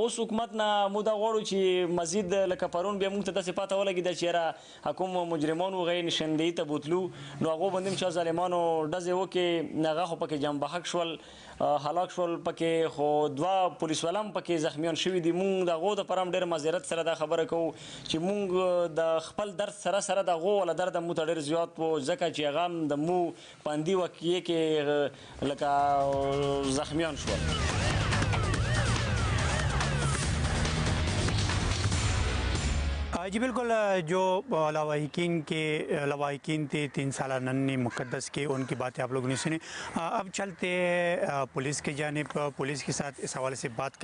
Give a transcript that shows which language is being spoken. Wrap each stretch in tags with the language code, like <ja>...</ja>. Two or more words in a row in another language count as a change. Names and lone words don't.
<ps>اوس حکومت نه موږ دا غواړو چې مزید لکه پرون بیا موږ ته داسې پاته ولګېده چې یاره کوم مجرمان وغی نشندهي ته بوتلو نو هغو باندې هم چا ظالمانو ډزې وکړې هغه خو پکې جان بحق شول هلاک شول پکې خو 2 پولیس والا هم پکې زخمیان شوي دي موږ د هغو دپاره هم ډېر معذرت سره دا خبره کوو چې موږ د خپل درد سره سره د هغو والا درد هم مو ته ډېر زیات و ځکه چې هغه هم د مو په همدې واقعې کې لکه زخمیان شول</ps> <ur>جی بالکل جو لواحقین تھے 3 سالہ ننھی مقدس کے ان کی باتیں آپ لوگوں نے سنی اب چلتے پولیس کی جانب پولیس کے ساتھ اس حوالے سے بات</ur>